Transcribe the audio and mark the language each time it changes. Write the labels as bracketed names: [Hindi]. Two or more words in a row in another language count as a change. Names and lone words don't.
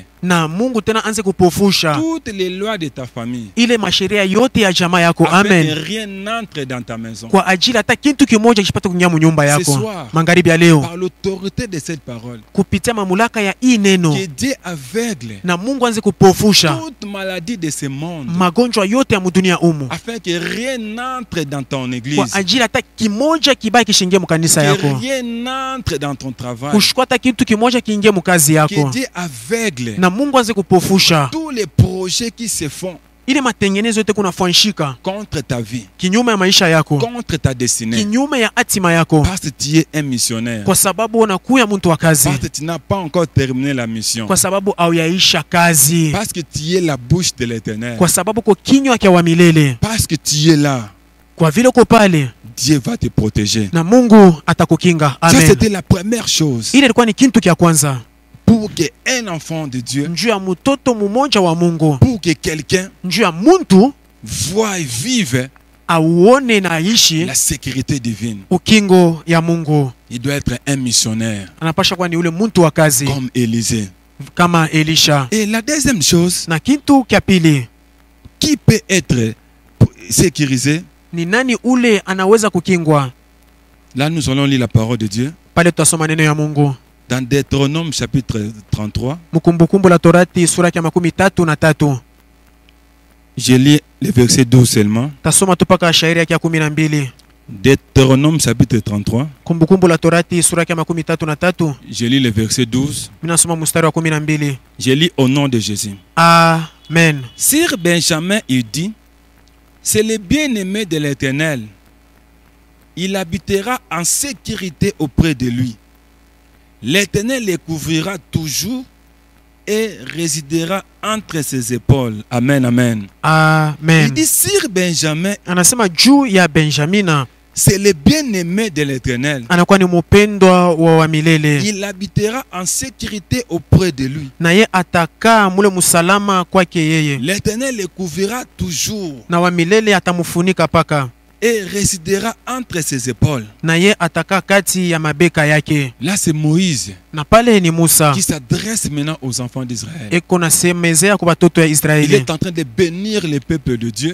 [Swahili] na Mungu tena anze kupofusha [French] toutes les lois de ta famille. [Swahili] ile masheria yote ya jamaa yako. [French] Afin que Amen. rien n'entre dans ta maison. [Swahili] Kwa ajili hata kitu kimoja kipate kuingia munyumba [French] Ce [Swahili] yako. [French] soir, [Swahili] Magharibi ya leo, [French] par l'autorité de cette parole, [Swahili] kupitia mamlaka ya hii neno, [French] que Dieu aveugle [Swahili] na Mungu anze kupofusha [French] toute maladie de ce monde. [Swahili] magonjwa yote ya mudunia umu, [French] Afin que rien n'entre dans ton [Swahili] kwa [French] église. [Swahili] ajili hata kimoja kibaki kishingie mukanisa [French] Que [Swahili] yako, [French] rien n'entre dans ton travail. [Swahili] kushukua hata kitu kimoja kiingie mukazi [French] Que [Swahili] yako, [French] Dieu aveugle [Swahili] na Mungu anze kupofusha [French] tous les projets qui se font [Swahili] ile matengenezo yote kunafanyika [French] contre ta vie, [Swahili] kinyume ya maisha yako, [French] contre ta destinée. [Swahili] kinyume ya hatima yako, [French] Parce que tu es un missionnaire. [Swahili] kwa sababu unakuya mtu wa kazi, [French] Parce que tu n'as pas encore terminé la mission. [Swahili] kwa sababu hauyaisha kazi, [French] Parce que tu es la bouche de l'Éternel. [Swahili] kwa sababu ko kinywa kya wa milele. [French] Parce que tu es là, [Swahili] Kwa vile uko pale, [French] Dieu va te protéger. [Swahili] na Mungu atakukinga. [French] Ça, Amen. c'était la première chose. [Swahili] Ile ilikuwa ni kitu kya kwanza [French] Pour qu'un enfant de Dieu, [Swahili] njuu ya mtoto mmoja wa Mungu, [French] pour que quelqu'un [Swahili] njuu ya muntu [French] voie et vive [Swahili] auone na aishi [French] la sécurité divine, [Swahili] ukingo ya Mungu, [French] il doit être un missionnaire [Swahili] anapasha kuwa ni ule muntu wa kazi [French] comme Élisée. [Swahili] kama Elisha. [French] Et la deuxième chose, [Swahili] Na kitu kya pili, [French] qui peut être sécurisé? [Swahili] ni nani ule anaweza kukingwa? [French] Là, nous allons lire la parole de Dieu [Swahili] Pale tutasoma neno ya Mungu [French] dans Deutéronome chapitre 33. [Swahili] Mkumbukumbu la Torati sura ya 33. [French] Je lis le verset 12 seulement. [Swahili] Tasoma tu paka shairi ya 12. [French] Deutéronome chapitre 33. [Swahili] Kumbukumbu la Torati sura ya 33. [French] Je lis le verset 12. [Swahili] Minasoma mstari wa 12. [French] Je lis au nom de Jésus. Amen. Sir Benjamin, il dit, c'est le bien-aimé de l'Éternel. Il habitera en sécurité auprès de lui. L'Éternel les couvrira toujours et résidera entre ses épaules. Amen, amen. Amen. Il dit, Sir Benjamin, [Swahili] Anasema juu ya Benjamina, [French] c'est le bien-aimé de l'Éternel. [Swahili] anakuwa ni mupendwa wa milele, [French] Il habitera en sécurité auprès de lui. [Swahili] na ye atakaa mule musalama kwake yeye, [French] L'Éternel les couvrira toujours [Swahili] na wa milele atamufunika paka, [French] et résidera entre ses épaules. [Swahili] na ye atakaa kati ya mabeka yake. [French] Là, c'est Moïse [Swahili] Na pale ni Musa [French] qui s'adresse maintenant aux enfants d'Israël. [Swahili] eko nasemezea kwa batoto ya [French] Il [Swahili] Israeli, [French] est en train de bénir le peuple de Dieu